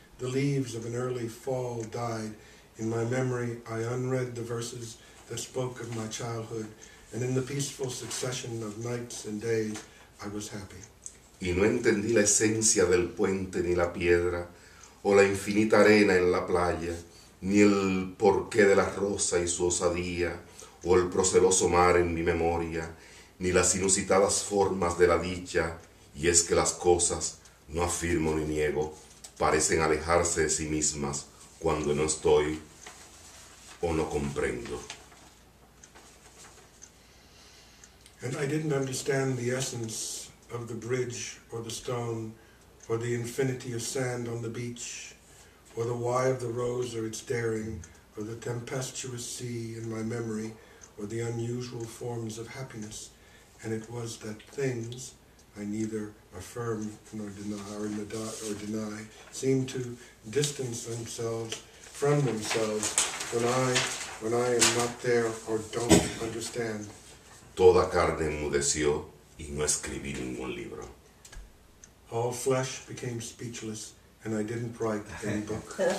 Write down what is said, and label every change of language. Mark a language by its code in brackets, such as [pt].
[en] The leaves of an early fall died. In my memory I unread the verses that spoke of my childhood, and in the peaceful succession of nights and days I was happy. [es] Y no entendí la esencia del puente ni la piedra, o la infinita arena en la playa, ni el porqué de la rosa y su osadía, o el proceloso mar en mi memoria, ni las inusitadas formas de la dicha, y es que las cosas, no afirmo ni niego, parecen alejarse de sí mismas cuando no estoy o no comprendo. [en] And I didn't understand the essence of the bridge or the stone, or the infinity of sand on the beach, or the why of the rose or its daring, or the tempestuous sea in my memory, or the unusual forms of happiness. And it was that things I neither affirm nor deny seem to distance themselves from themselves when I am not there or don't understand. [es] Toda carne enmudeció y no escribí ningún libro. [en] All flesh became speechless, and I didn't write any book.